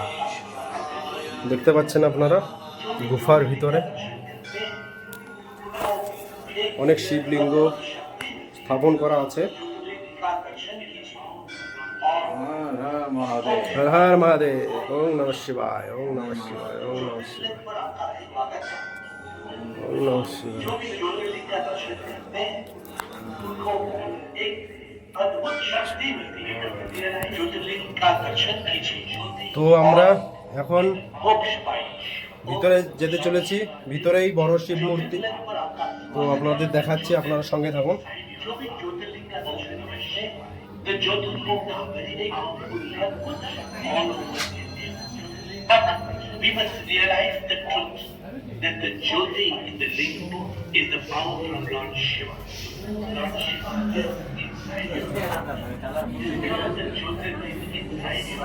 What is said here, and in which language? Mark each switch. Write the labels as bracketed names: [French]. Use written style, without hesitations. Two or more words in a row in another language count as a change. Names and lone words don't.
[Bangla] দেখতে পাচ্ছেন আপনারা গুফার ভিতরে অনেক শিবলিঙ্গ স্থাপন করা আছে। [Sanskrit] হর হর মহাদেব, ওম নমঃ শিবায়, ওম নমঃ শিবায়, ওম নমঃ শিবায়, ওম নমঃ শিবায়। [Bangla] তো আমরা এখন ভিতরে যেতে চলেছি। ভিতরেই বড় শিব মূর্তি, তো আপনাদের দেখাচ্ছি, আপনারা সঙ্গে থাকুন। [English] We must realize the truth that the Jyoti in the ling is the power from Lord Shiva. Lord Shiva is inside you. Because the Jyoti is inside you.